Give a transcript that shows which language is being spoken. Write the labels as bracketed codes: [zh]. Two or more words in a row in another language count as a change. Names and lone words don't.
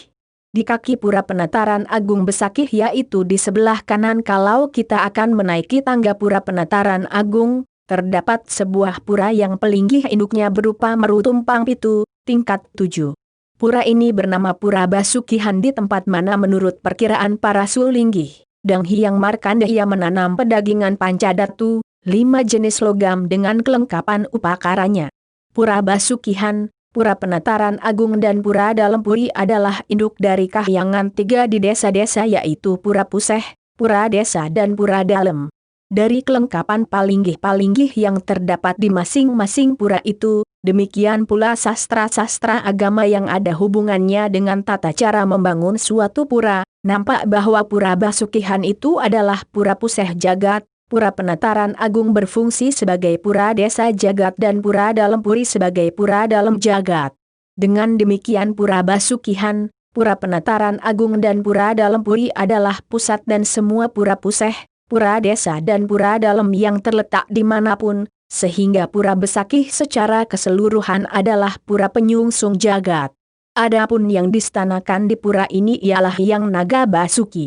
[id] Di kaki Pura Penataran Agung Besakih yaitu di sebelah kanan kalau kita akan menaiki tangga Pura Penataran Agung, terdapat sebuah pura yang pelinggih induknya berupa meru tumpang pitu, tingkat 7. Pura ini bernama Pura Basukihan di tempat mana menurut perkiraan para sulinggih, Dang Hyang Markandeya menanam pedagingan pancadatu, 5 jenis logam dengan kelengkapan upakaranya. Pura Basukihan, Pura Penataran Agung dan Pura Dalem Puri adalah induk dari kahyangan 3 di desa-desa yaitu Pura Puseh, Pura Desa dan Pura Dalem. Dari kelengkapan palinggih-palinggih yang terdapat di masing-masing pura itu, demikian pula sastra-sastra agama yang ada hubungannya dengan tata cara membangun suatu pura, nampak bahwa Pura Basukihan itu adalah Pura Puseh Jagat, Pura Penataran Agung berfungsi sebagai Pura Desa Jagat dan Pura Dalem Puri sebagai Pura Dalem Jagat. Dengan demikian Pura Basukihan, Pura Penataran Agung dan Pura Dalem Puri adalah pusat dan semua Pura Puseh, Pura Desa dan Pura Dalem yang terletak dimanapun, sehingga Pura Besakih secara keseluruhan adalah Pura Penyungsung Jagat. Adapun yang distanakan di pura ini ialah yang Naga Basuki.